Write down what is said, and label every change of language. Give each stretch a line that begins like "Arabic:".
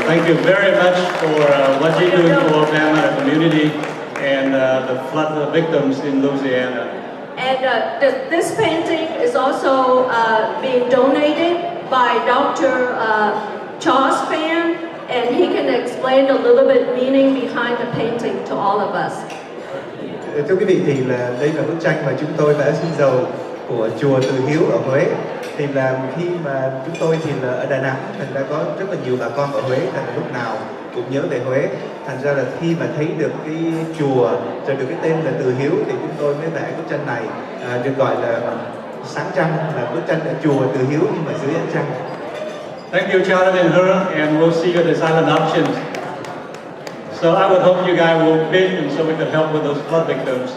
English: Thank you very much for what you're doing for VAMA community and the flood victims in Louisiana. And this painting is also being donated by Dr. Charles Fan, and he can explain a little bit meaning behind the painting to all of us.
Vietnamese: Thưa quý vị, thì là đây là bức tranh mà chúng tôi vẽ xin dầu của chùa Từ Hiếu ở Huế. Thì là khi mà chúng tôi thì là ở Đà Nẵng, thành ra có rất là nhiều bà con ở Huế, thành ra lúc nào cũng nhớ về Huế. Thành ra là khi mà thấy được cái chùa rồi được cái tên là Từ Hiếu thì chúng tôi mới vẽ bức tranh này, được gọi là sáng trăng, là bức tranh ở chùa Từ Hiếu nhưng mà dưới ánh trăng.
English: Thank you, Jonathan and her, and we'll see you at the silent auctions. So I would hope you guys will bid, and so we could help with those flood victims.